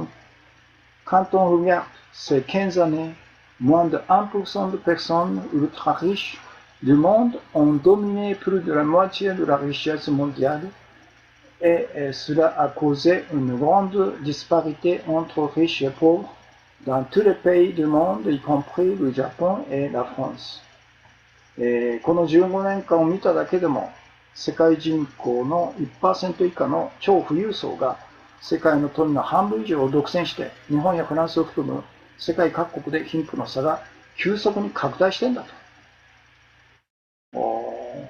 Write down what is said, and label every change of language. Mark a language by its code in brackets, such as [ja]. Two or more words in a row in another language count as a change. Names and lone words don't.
[fr] Quand on regarde ces 15 années, moins de 1% de personnes ultra riches du monde ont dominé plus de la moitié de la richesse mondiale et cela a causé une grande disparité entre riches et pauvres dans tous les pays du monde, y compris le Japon et la France. [ja] この15年間を見ただけでも世界人口の 1% 以下の超富裕層が世界の富の半分以上を独占して日本やフランスを含む世界各国で貧富の差が急速に拡大しているんだと。